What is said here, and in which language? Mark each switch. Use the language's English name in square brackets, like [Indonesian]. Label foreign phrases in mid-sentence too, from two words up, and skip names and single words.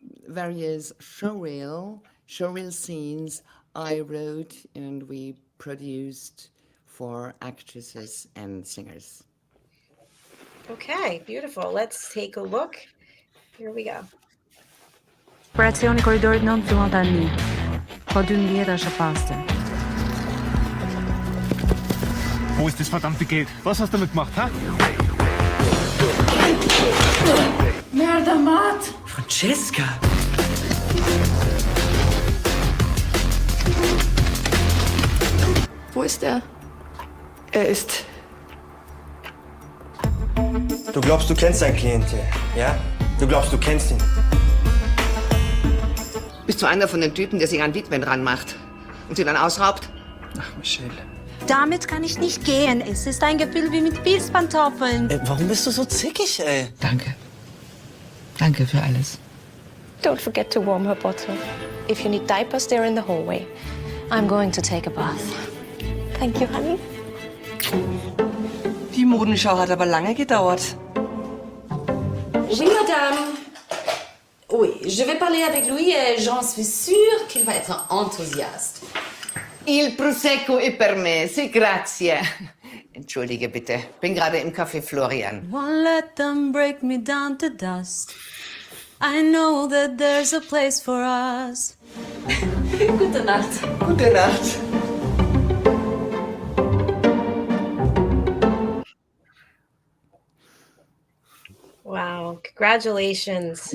[English] various showreel scenes I wrote and we produced for actresses and singers. Okay, beautiful. Let's take a look. Here we go. Operazione Corridor non Duodani. Kodungira Schapaste. [German] Wo ist das verdammte Geld? Was hast du damit gemacht, ha? [Italian] Merda, Matt! Francesca! [German] Wo ist er? Er ist... Du glaubst, du kennst deinen Klientel, ja? Du glaubst, du kennst ihn. Bist du einer von den Typen, der sich an Witwen ranmacht und sie dann ausraubt? Ach, Michelle. Damit kann ich nicht gehen. Es ist ein Gefühl wie mit Pilzpantoffeln. Warum bist du so zickig, ey? Danke. Danke für alles. [English] Don't forget to warm her bottle. If you need diapers, they're in the hallway. I'm going to take a bath. Thank you, honey. [German] Die Modenschau hat aber lange gedauert. [French] Oui, madame. Oui, je vais parler avec lui et j'en suis sûre qu'il va être enthousiaste. [Italian] Il Prosecco è per me, sì, grazie. [German] Entschuldige bitte, bin gerade im Café Florian. [English] Won't let them break me down to dust. I know that there's a place for us. [German] Gute Nacht. Gute Nacht. [English] Wow, congratulations.